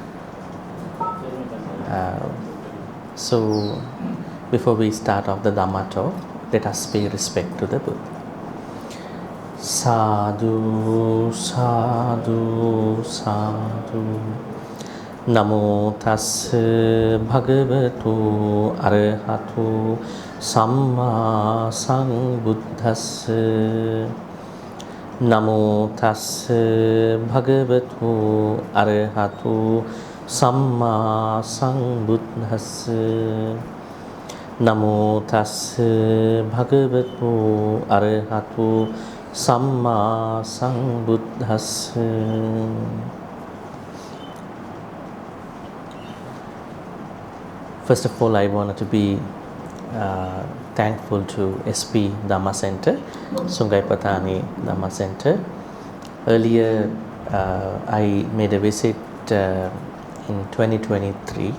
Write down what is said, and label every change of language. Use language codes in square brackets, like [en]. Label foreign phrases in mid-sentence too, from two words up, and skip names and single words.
[en] So, before we start off the Dhamma talk, let us pay respect to the Buddha. [pi] Sadhu, sadhu, sadhu. Namo tassa bhagavato arahato samma sambuddhassa. Namo tassa bhagavato arahato samma sambuddhassa. Namo tassa bhagavato arahato samma sambuddhassa. [en] First of all, I wanted to be thankful to SP Dhamma Center, Petani Dhamma Center. Earlier, I made a visit in 2023.